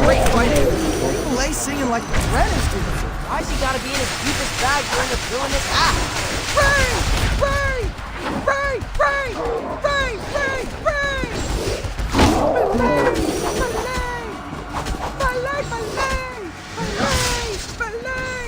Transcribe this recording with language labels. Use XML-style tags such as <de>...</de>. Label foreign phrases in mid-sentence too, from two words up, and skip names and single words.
<en>Great fighting. Filet singing like the Red is doing. Why's he gotta be in his deepest bag during the villainous act? Ray! Ray! Ray! Ray! Ray! Ray! Ray! Filet! Filet! Filet! Filet!</en>